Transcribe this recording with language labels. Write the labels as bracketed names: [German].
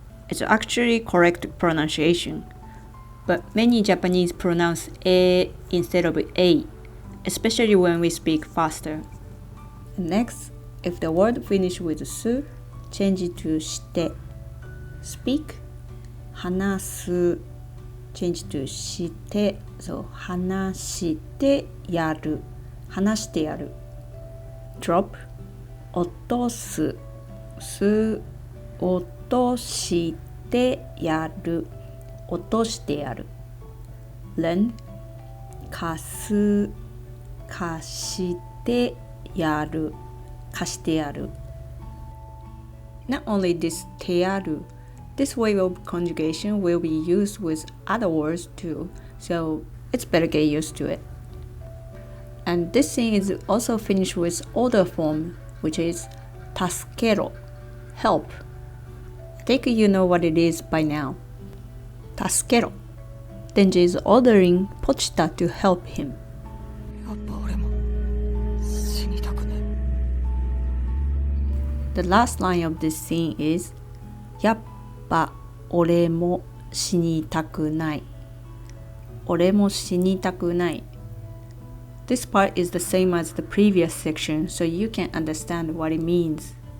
[English] It's actually correct pronunciation. But many Japanese pronounce instead of a, especially when we speak faster. Next, if the word finish with す change it to して speak 話す change to して so 話してやる話してやる drop 落とすす落としてやる落としてやる lend 貸す貸して [Japanese] やる、貸してやる。 [English] Not only this てやる, this way of conjugation will be used with other words too, so it's better get used to it. And this scene is also finished with order form, which is 助けろ, help. I think you know what it is by now. [Japanese] 助けろ. [English] Denji is ordering Pochita to help him. [Japanese] やっぱ俺も死にたくね。 [English] The last line of this scene is [Japanese] やっぱ俺も死にたくない。俺も死にたくない。 [English] This part is the same as the previous section, so you can understand what it means.